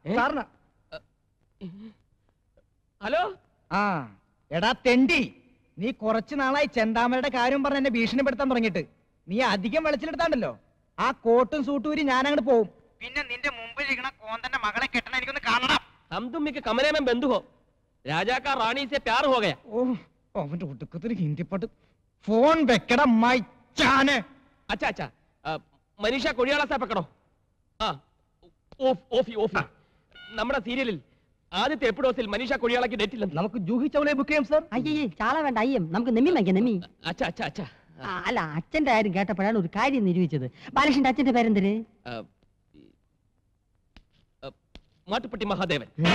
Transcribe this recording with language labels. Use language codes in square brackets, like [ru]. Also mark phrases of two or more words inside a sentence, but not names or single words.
[ml] ഹലോ. എടാ തെണ്ടി, നീ കുറച്ചു നാളായി ചെന്താമരയുടെ കാര്യം പറഞ്ഞ് എന്നെ ഭീഷണിപ്പെടുത്താൻ തുടങ്ങിയിട്ട്. നീ അധികം വെളിച്ചിലെടുത്താണ്ടല്ലോ, ആ കോട്ടും സൂട്ടൂരി ഞാൻ അങ്ങോട്ട് പോവും. പിന്നെ നിന്റെ മുമ്പിൽ ഇരിക്കണ കോന്തന്റെ മകളെ കെട്ടണ എനിക്കൊന്ന് കാണണം. [hi] हम तुम के कमरे में बंद हो. राजा का रानी से प्यार हो गया. [ml] ഓ, അവന്റെ ഒടുക്കത്തിന് ഹിന്ദി പാട്ട്. ഫോൺ വെക്കട മൈച്ചാനെ. [hi] अच्छा अच्छा, मनीषा कोड़ियाला से पकड़ो. [ml] ഓഫി നമ്മുടെ സീരിയലിൽ ആദ്യത്തെ എപ്പിസോഡിൽ മനീഷ കൊടിയാളയ്ക്ക് ഡേറ്റ് ഇല്ല. നമുക്ക് ജൂഹി ചൗളയെ ബുക്ക് ചെയ്യാം സാർ. അയ്യേ, ചാള വേണ്ട, അയ്യം. നമുക്ക് നെമ്മി വാങ്ങിക്കാം, നെമ്മി. [hi] अच्छा अच्छा अच्छा. [ml] അല്ല, അച്ഛന്റെ കാര്യം കേട്ടപ്പോഴാണ് ഒരു കാര്യം നിരൂപിച്ചത്. ബാലകൃഷ്ണന്റെ അച്ഛന്റെ പേരെന്തര്? മാട്ടുപ്പെട്ടി മഹാദേവൻ.